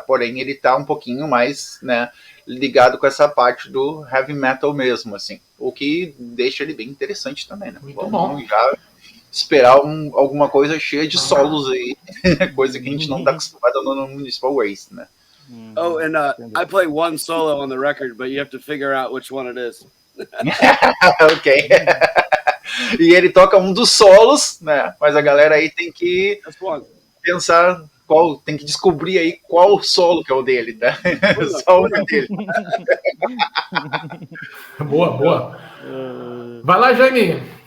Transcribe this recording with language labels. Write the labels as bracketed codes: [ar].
[pt] Porém, ele tá um pouquinho mais, né, ligado com essa parte do heavy metal mesmo, assim. O que deixa ele bem interessante também, né? Vamos já esperar alguma coisa cheia de solos aí. Coisa que a gente não tá acostumado no Municipal Waste, né? [en] Oh, and I play one solo on the record, but you have to figure out which one it is. Ok. [pt] E ele toca um dos solos, né? Mas a galera aí tem que pensar tem que descobrir aí qual solo que é o dele, tá? Só o dele. Boa. Vai lá, Jaime.